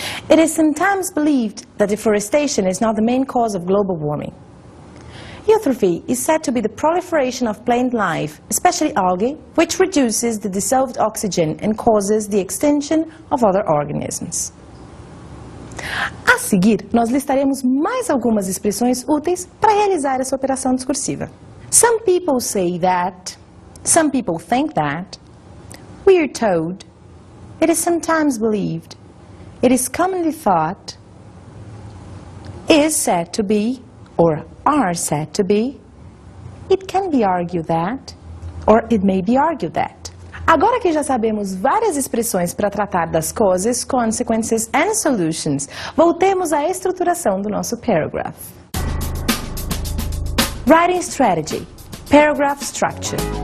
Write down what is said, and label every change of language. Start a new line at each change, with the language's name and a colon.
English: It is sometimes believed that deforestation is not the main cause of global warming. Eutrophy is said to be the proliferation of plant life, especially algae, which reduces the dissolved oxygen and causes the extinction of other organisms.
Portuguese: A seguir, nós listaremos mais algumas expressões úteis para realizar essa operação discursiva.
English: Some people say that. Some people think that. We are told. It is sometimes believed. It is commonly thought. Is said to be, or are said to be. It can be argued that, or it may be argued that.
Portuguese: Agora que já sabemos várias expressões para tratar das
English: causes, consequences and solutions,
Portuguese: voltemos à estruturação do nosso paragraph.
English: Writing strategy. Paragraph structure.